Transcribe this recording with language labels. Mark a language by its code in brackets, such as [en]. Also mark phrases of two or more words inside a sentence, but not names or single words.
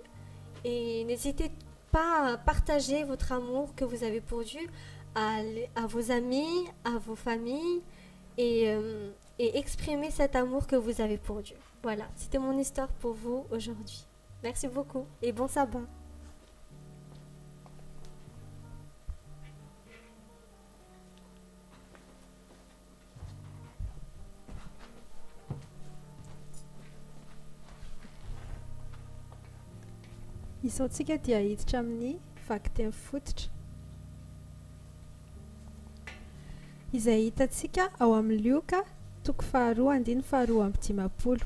[fr] Et n'hésitez pas à partager votre amour que vous avez pour Dieu à vos amis, à vos familles et exprimer cet amour que vous avez pour Dieu. Voilà, c'était mon histoire pour vous aujourd'hui. Merci beaucoup et bon sabbat. [mg] Isaontsika dia hiditra amin'ny vaky teny fototra izay hitantsika ao amin'ny Lioka toko 2:2-10.